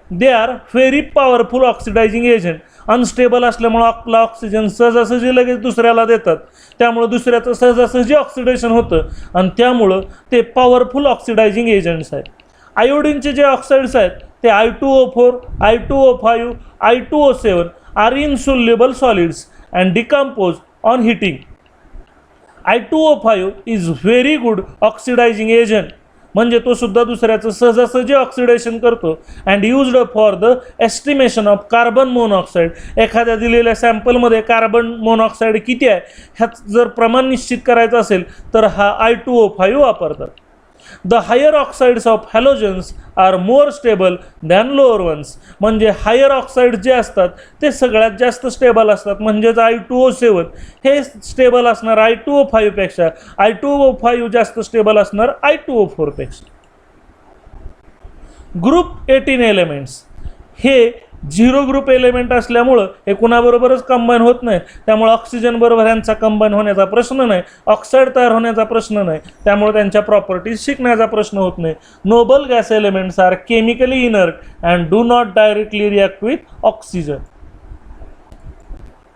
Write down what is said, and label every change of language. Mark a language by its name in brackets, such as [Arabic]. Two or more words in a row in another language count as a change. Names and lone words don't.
[English] They are very powerful oxidizing agent. [Marathi] अनस्टेबल असल्यामुळं आपला ऑक्सिजन सहजासहजी लगेच दुसऱ्याला देतात. त्यामुळं दुसऱ्याचं सहजासहजी ऑक्सिडेशन होतं आणि त्यामुळं ते [English] powerful oxidizing agents [Marathi] आहेत. आयोडीनचे जे ऑक्साइड्स आहेत ते [English] I2O4, I2O5, I2O7 are insoluble solids and decompose on heating. I2O5 is very good oxidizing agent. [Marathi] म्हणजे तो सुद्धा दुसऱ्याचं सहजासहजी ऑक्सिडेशन करतो. [English] and used for the estimation of carbon monoxide. [Marathi] एखाद्या दिलेल्या सॅम्पलमध्ये [English] carbon monoxide [Marathi] किती आहे ह्यात जर प्रमाण निश्चित करायचं असेल तर हा I2O5 वापरतात. [English] The higher oxides of halogens are more stable than lower ones. [Marathi] म्हणजे [English] higher oxide [Marathi] जे असतात ते सगळ्यात जास्त स्टेबल असतात. म्हणजेच I2O7 हे स्टेबल असणार I2O5 पेक्षा. I2O5 जास्त स्टेबल असणार I2O4 पेक्षा. [English] group 18 elements [Marathi] हे [English] 0 group element [Marathi] असल्यामुळं हे कुणाबरोबरच कंबाईन होत नाही. त्यामुळे ऑक्सिजन बरोबर यांचा कंबाईन होण्याचा प्रश्न नाही, ऑक्साईड तयार होण्याचा प्रश्न नाही. त्यामुळे त्यांच्या प्रॉपर्टीज शिकण्याचा प्रश्न होत नाही. [English] Noble gas elements are chemically inert and do not directly react with oxygen.